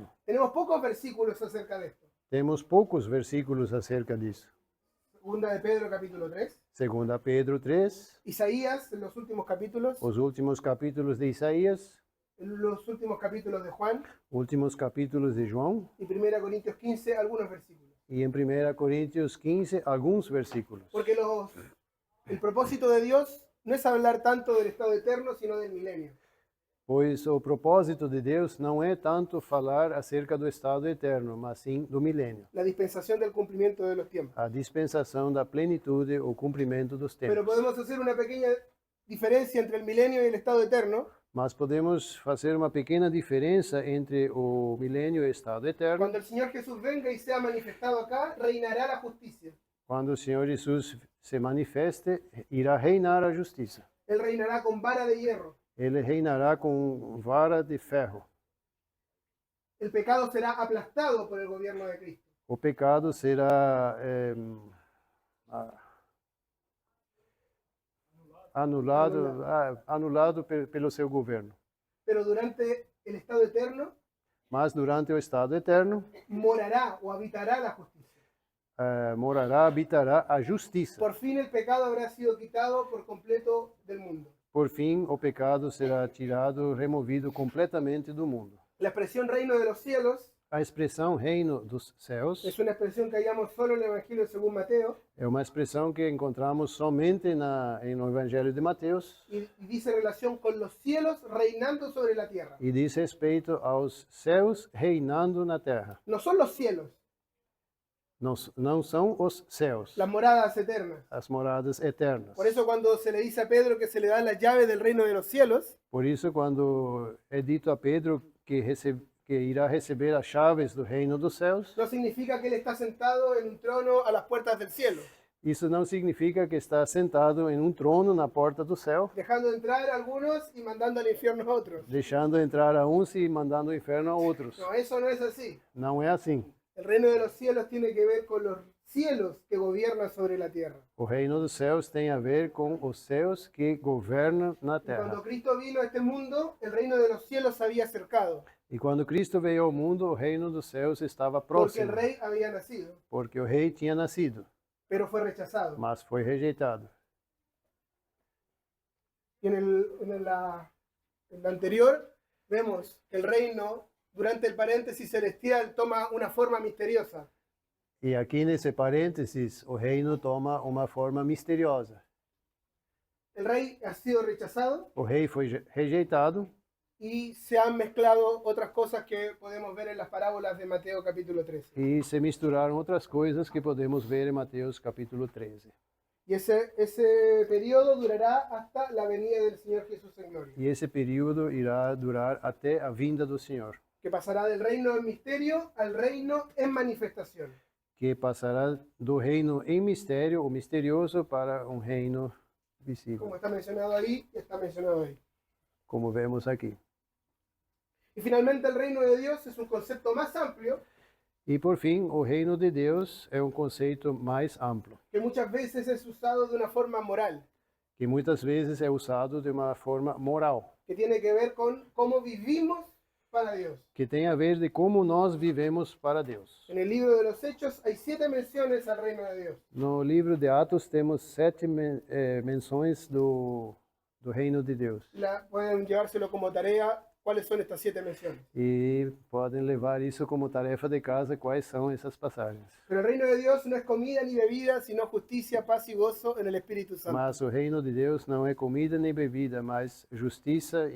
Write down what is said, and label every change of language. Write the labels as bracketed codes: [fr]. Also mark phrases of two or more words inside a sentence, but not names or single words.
[es] Tenemos pocos versículos acerca de esto. [pt] Temos poucos versículos acerca disso. [es] Segunda de Pedro, capítulo 3. [pt] Segunda Pedro 3, [es] Isaías, en los últimos capítulos. [pt] os últimos capítulos de Isaías, [es] En los últimos capítulos de Juan. [pt] últimos capítulos de João, [es] Y 1 Corintios 15, algunos versículos. [pt] e em 1 Coríntios 15, alguns versículos. [es] Porque el propósito de Dios no es hablar tanto del estado eterno, sino del milenio. [pt] Pois o propósito de Deus não é tanto falar acerca do estado eterno, mas sim do milênio. [es] La dispensación del cumplimiento de los tiempos. [pt] A dispensação da plenitude, o cumprimento dos [es] Pero [pt] tempos. [es] podemos hacer una pequeña diferencia entre el milenio y el estado eterno, [pt] Mas podemos fazer uma pequena diferença entre o milênio e o estado eterno. [es] cuando el Señor Jesús venga y sea manifestado acá, reinará la justicia. [pt] Quando o Senhor Jesus se manifeste, irá reinar a justiça. [es] Él reinará con vara de hierro. [pt] Ele reinará com vara de ferro. [es] El pecado será aplastado por el gobierno de Cristo. [pt] O pecado será anulado pelo seu governo. [es] Pero durante el estado eterno [pt] Mas durante o estado eterno, [es] morará o habitará la justicia. [pt] morará, habitará a justiça. [es] Por fin el pecado habrá sido quitado por completo del mundo. [pt] Por fim, o pecado será tirado, removido completamente do mundo. [es] La expresión reino de los cielos [pt] A expressão reino dos céus [es] es una expresión que hallamos solo en el Evangelio según Mateo [pt] é uma expressão que encontramos somente no Evangelho de Mateus [es] y dice relación con los cielos reinando sobre la tierra. [pt] e diz respeito aos céus reinando na terra. [es] No son los cielos, [pt] Não são os céus, [es] las moradas eternas. [pt] as moradas eternas. [es] Por eso cuando se le dice a Pedro que se le da la llave del reino de los cielos, [pt] Por isso, quando é dito a Pedro que irá receber as chaves do reino dos céus, [es] no significa que él está sentado en un trono a las puertas del cielo, [pt] isso não significa que está sentado em um trono na porta do céu, [es] dejando entrar a algunos y mandando al infierno a otros. [pt] deixando entrar a uns e mandando ao inferno a outros. [es] No, eso no es así. [pt] Não é assim. [es] El reino de los cielos tiene que ver con los cielos que gobiernan sobre la tierra. [pt] O reino dos céus tem a ver com os céus que governam na [es] Y cuando [pt] terra. [es] Cristo vino a este mundo, el reino de los cielos se había acercado, [pt] E quando Cristo veio ao mundo, o reino dos céus estava [es] porque el [pt] próximo, [es] rey había nacido, [pt] porque o rei tinha nascido, [es] pero fue rechazado. [pt] mas foi rejeitado. [es] Y en la anterior vemos que el reino, durante el paréntesis celestial, toma una forma misteriosa. [pt] E aqui nesse parênteses, o reino toma uma forma misteriosa. [es] El rey ha sido rechazado [pt] O rei foi rejeitado [es] y se han mezclado otras cosas que podemos ver en las parábolas de Mateo capítulo 13. [pt] e se misturaram outras coisas que podemos ver em Mateus capítulo 13. [es] Y ese periodo durará hasta la venida del Señor Jesús en gloria, [pt] E esse período irá durar até a vinda do Senhor, [es] que pasará del reino en misterio al reino en manifestación. [pt] que passará do reino em mistério, o misterioso, para um reino visível, [es] Como está mencionado ahí, está mencionado ahí. [pt] como vemos aqui. [es] Y finalmente el reino de Dios es un concepto más amplio [pt] E por fim, o reino de Deus é um conceito mais amplo, [es] que muchas veces es usado de una forma moral, [pt] que muitas vezes é usado de uma forma moral, [es] que tiene que ver con cómo vivimos para Dios. [pt] que tem a ver de como nós vivemos para Deus. [es] En el libro de los Hechos hay 7 menciones al reino de Dios. [pt] No livro de Atos temos 7 menções do reino de Deus. [es] Pueden llevárselo como tarea. ¿Cuáles son estas 7 menciones? [pt] E podem levar isso como tarefa de casa, quais são essas passagens. [es] Pero el reino de Dios no es comida ni bebida, sino justicia, paz y gozo en el Espíritu Santo. [pt] Mas o reino de Deus não é comida nem bebida, mas justiça,